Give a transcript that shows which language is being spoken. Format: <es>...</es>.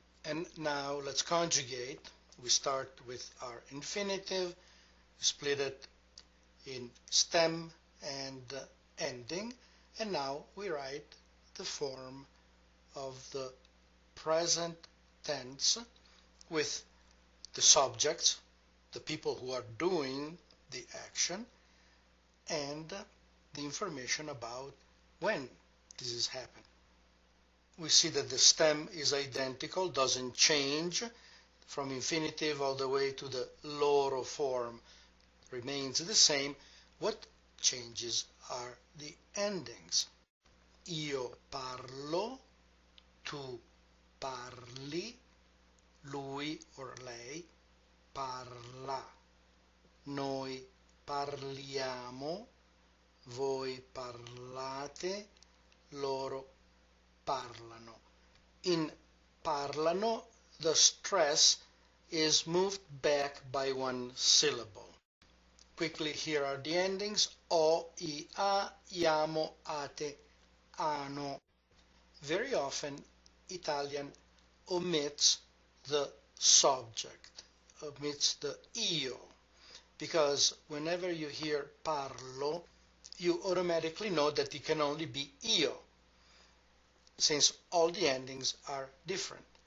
<en>And now let's conjugate. We start with our infinitive, split it in stem and ending, and now we write the form of the present tense with the subjects, the people who are doing the action, and the information about when this is happening. We see that the stem is identical, doesn't change from infinitive all the way to the loro form, remains the same. What changes are the endings.</en> <it>Io parlo, tu parli, lui or lei parla, noi parliamo, voi parlate, loro parlano.</it> <en>In parlano, the stress is moved back by one syllable. Quickly, here are the endings: o, I, a, iamo, ate, ano. Very often, Italian omits the subject, omits the io, because whenever you hear parlo, you automatically know that it can only be io, since all the endings are different.</en>